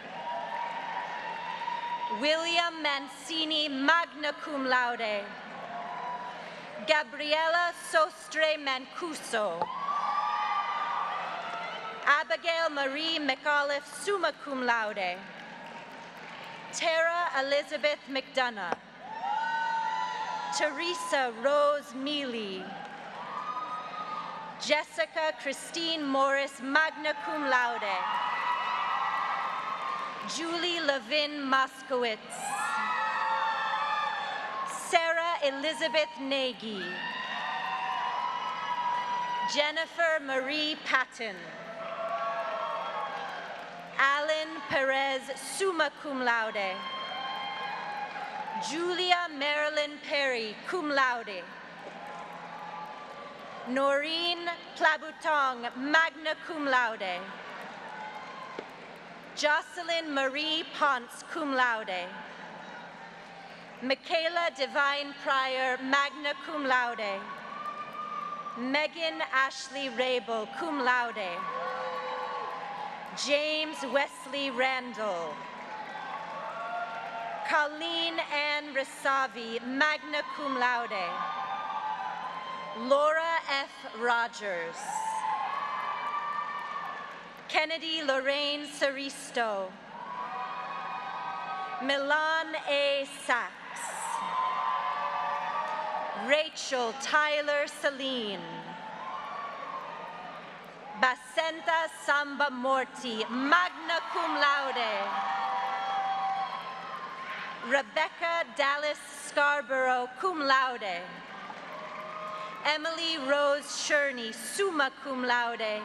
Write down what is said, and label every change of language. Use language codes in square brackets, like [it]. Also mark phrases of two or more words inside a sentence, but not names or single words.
[en] William Mancini, [la] magna cum laude. [en] Gabriela Sostre Mancuso. Abigail Marie McAuliffe, [la] summa cum laude. [en] Tara Elizabeth McDonough. Teresa Rose Mealy. Jessica Christine Morris, [la] magna cum laude. [en] Julie Levin Moskowitz. Sarah Elizabeth Nagy. Jennifer Marie Patton. Alan Perez, [la] summa cum laude. [en] Julia Marilyn Perry, [la] cum laude. [en] Noreen Plabutong, [la] magna cum laude. [en] Jocelyn Marie Ponce, [la] cum laude. [en] Michaela Divine Pryor, [la] magna cum laude. [en] Megan Ashley Rabel, [la] cum laude. [en] James Wesley Randall. Colleen Ann Risavi, [la] magna cum laude. [en] Laura F. Rogers. Kennedy Lorraine Saristo. Milan A. Sachs. Rachel Tyler Celine. Basenta Samba Morti, [la] magna cum laude. [en] Rebecca Dallas Scarborough, [la] cum laude. [en] Emily Rose Sherney, [la] summa cum laude.